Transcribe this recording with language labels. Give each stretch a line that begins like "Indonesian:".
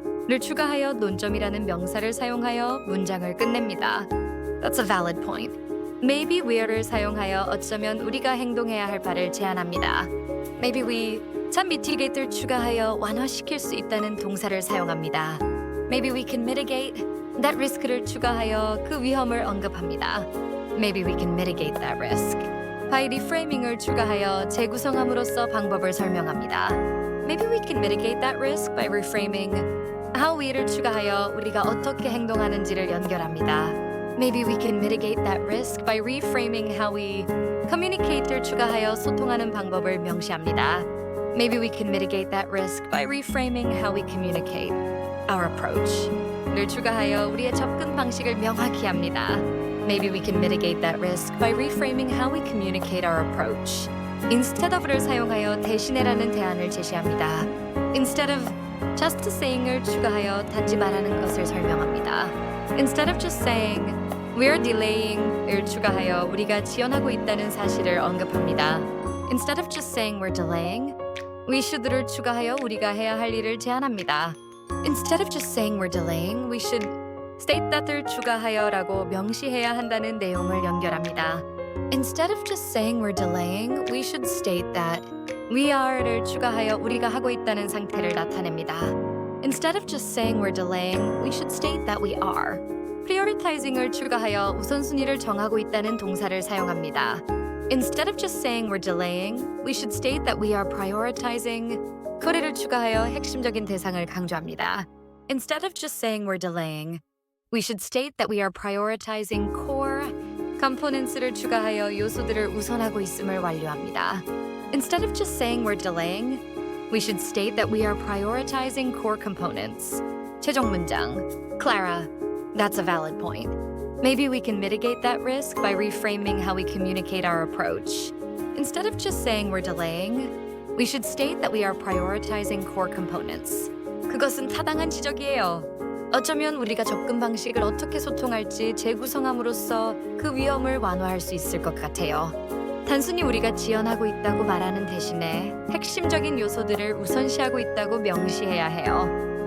Korean: 를 추가하여 논점이라는 명사를 사용하여 문장을 끝냅니다.
English: That's a valid point. Maybe we're
Korean: 사용하여 어쩌면 우리가 행동해야 할 바를 제안합니다.
English: Maybe we
Korean: 참 mitigate를 추가하여 완화시킬 수 있다는 동사를 사용합니다.
English: Maybe we can mitigate that risk
Korean: 를 추가하여 그 위험을 언급합니다.
English: Maybe we can mitigate that risk. by reframing
Korean: 을 추가하여 재구성함으로써 방법을 설명합니다.
English: Maybe we can mitigate that risk by reframing how we
Korean: 를 추가하여 우리가 어떻게 행동하는지를 연결합니다.
English: Maybe we can mitigate that risk by reframing how we communicate
Korean: 를 추가하여 소통하는 방법을 명시합니다.
English: Maybe we can mitigate that risk by reframing how we communicate our approach
Korean: 를 추가하여 우리의 접근 방식을 명확히 합니다.
English: Maybe we can mitigate that risk by reframing how we communicate our approach. Instead of
Korean: 를 사용하여 대신해라는 대안을 제시합니다.
English: Instead of just saying
Korean: 을 추가하여 단지 말하는 것을 설명합니다.
English: Instead of just saying we're delaying
Korean: 을 추가하여 우리가 지연하고 있다는 사실을 언급합니다.
English: Instead of just saying we're delaying, we should
Korean: 를 추가하여 우리가 해야 할 일을 제안합니다.
English: Instead of just saying we're delaying, we should state that
Korean: 을 추가하여라고 명시해야 한다는 내용을 연결합니다.
English: Instead of just saying we're delaying, we should state that we are
Korean: 를 추가하여 우리가 하고 있다는 상태를 나타냅니다.
English: Instead of just saying we're delaying, we should state that we are.
Korean: prioritizing을 추가하여 우선순위를 정하고 있다는 동사를 사용합니다.
English: Instead of just saying we're delaying, we should state that we are prioritizing.
Korean: core를 추가하여 핵심적인 대상을 강조합니다.
English: Instead of just saying we're delaying, we should state that we are prioritizing core components
Korean: 를 추가하여 요소들을 우선하고 있음을 완료합니다.
English: Instead of just saying we're delaying, we should state that we are prioritizing core components.
Korean: 최종 문장.
English: Clara, that's a valid point. Maybe we can mitigate that risk by reframing how we communicate our approach. Instead of just saying we're delaying, we should state that we are prioritizing core components.
Korean: 그것은 타당한 지적이에요. 어쩌면 우리가 접근 방식을 어떻게 소통할지 재구성함으로써 그 위험을 완화할 수 있을 것 같아요. 단순히 우리가 지연하고 있다고 말하는 대신에 핵심적인 요소들을 우선시하고 있다고 명시해야 해요.